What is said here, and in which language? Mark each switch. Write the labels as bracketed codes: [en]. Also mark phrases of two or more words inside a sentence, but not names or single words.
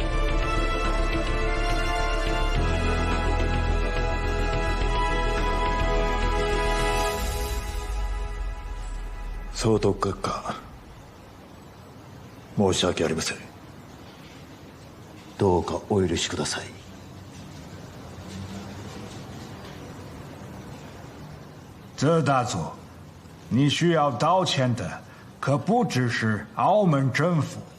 [ja] 総督閣下、申し訳ありません。どうかお許しください。 [zh] 泽大佐，你需要道歉的可不只是澳门政府。